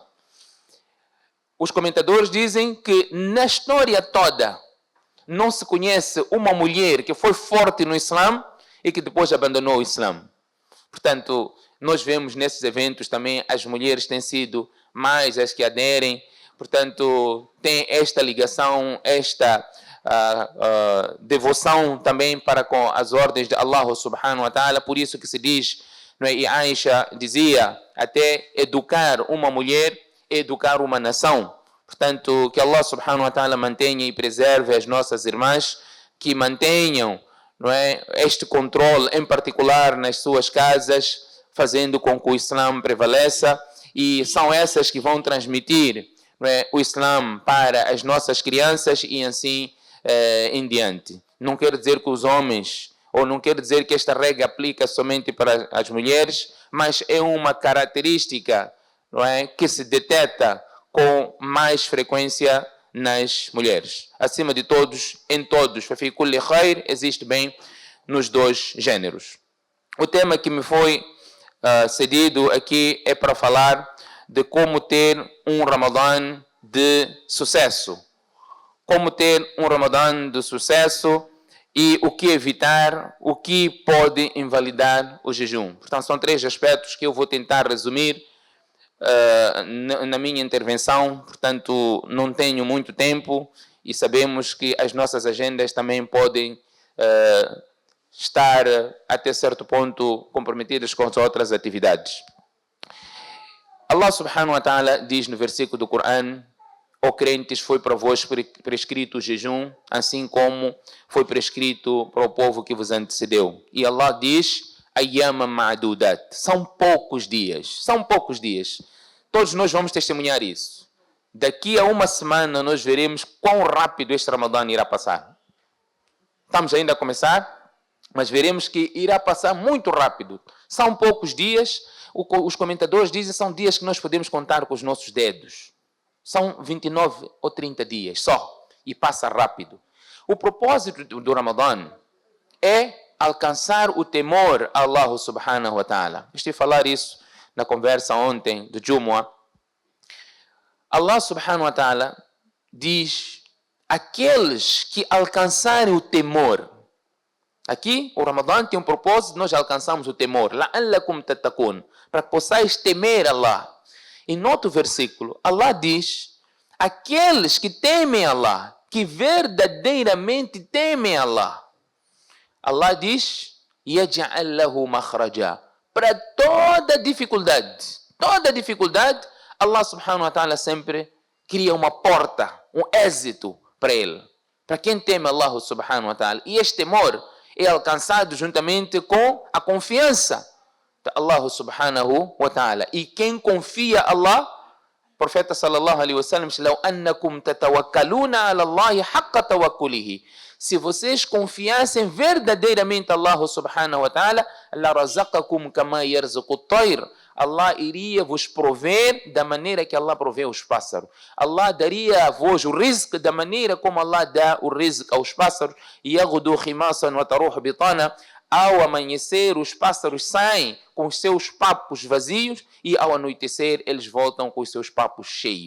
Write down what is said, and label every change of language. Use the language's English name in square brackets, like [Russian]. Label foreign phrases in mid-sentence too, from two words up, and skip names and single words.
[Portuguese] Os comentadores dizem que na história toda não se conhece uma mulher que foi forte no Islã e que depois abandonou o Islã. Portanto, nós vemos nesses eventos também as mulheres têm sido mais as que aderem. Portanto, tem esta ligação, esta devoção também para com as ordens de Allah [Arabic] سبحانه وتعالى. [Portuguese] Por isso que se diz não é? E Aisha dizia, até educar uma mulher é educar uma nação. Portanto, que Allah [Arabic] سبحانه وتعالى [Portuguese] mantenha e preserve as nossas irmãs, que mantenham, não é, este controle, em particular nas suas casas, fazendo com que o Islã prevaleça, e são essas que vão transmitir, não é, o Islã para as nossas crianças e assim em diante. Não quer dizer que os homens, ou não quer dizer que esta regra aplica somente para as mulheres, mas é uma característica, não é, que se detecta com mais frequência nas mulheres. Acima de todos, em todos, [Arabic] ففي كل خير, [Portuguese] existe bem nos dois gêneros. O tema que me foi cedido aqui é para falar de como ter um Ramadã de sucesso. Como ter um Ramadã de sucesso e o que evitar, o que pode invalidar o jejum. Portanto, são 3 aspectos que eu vou tentar resumir na minha intervenção. Portanto, não tenho muito tempo e sabemos que as nossas agendas também podem estar até certo ponto comprometidas com as outras atividades. Allah [Arabic] سبحانه وتعالى [Portuguese] diz no versículo do Corão: ó crentes, foi para vós prescrito o jejum, assim como foi prescrito para o povo que vos antecedeu. E Allah diz: [Arabic] أياما معدودات, [Portuguese] são poucos dias. Todos nós vamos testemunhar isso. Daqui a uma semana nós veremos quão rápido este Ramadã irá passar. Estamos ainda a começar, mas veremos que irá passar muito rápido. São poucos dias. Os comentadores dizem que são dias que nós podemos contar com os nossos dedos. São 29 ou 30 dias só. E passa rápido. O propósito do Ramadã é alcançar o temor a Allah [Arabic] سبحانه وتعالى. [Portuguese] Estive a falar isso na conversa ontem do Jumu'ah. Allah [Arabic] سبحانه وتعالى [Portuguese] diz: aqueles que alcançarem o temor. Aqui, o Ramadã tem um propósito, nós alcançamos o temor. [Arabic] لعلكم تتقون, [Portuguese] para que possais temer Allah. E no outro versículo, Allah diz: aqueles que temem Allah, que verdadeiramente temem Allah. [Arabic] Allah diz: يجعل له مخرجا, [Portuguese] para toda dificuldade, Allah [Arabic] سبحانه وتعالى [Portuguese] sempre cria uma porta, um êxito para ele. Para quem teme Allah [Arabic] سبحانه وتعالى. [Portuguese] E este temor é alcançado juntamente com a confiança de Allah [Arabic] سبحانه وتعالى. [Portuguese] E quem confia a Allah, o profeta [Arabic] صلى الله عليه وسلم [Portuguese] diz: [Arabic] "لو أنكم تتوكلون على الله حق توكله", [Portuguese] se vocês confiassem verdadeiramente a Allah [Arabic] سبحانه وتعالى, لرزقكم كما يرزق الطير, [Portuguese] Allah iria vos prover da maneira que Allah provê os pássaros. Allah daria a vós o rizq da maneira como Allah dá o rizq aos pássaros. [Arabic] يغدو خماصا وتروح بطانا, [Portuguese] ao amanhecer os pássaros saem com os seus papos vazios e ao anoitecer eles voltam com os seus papos cheios.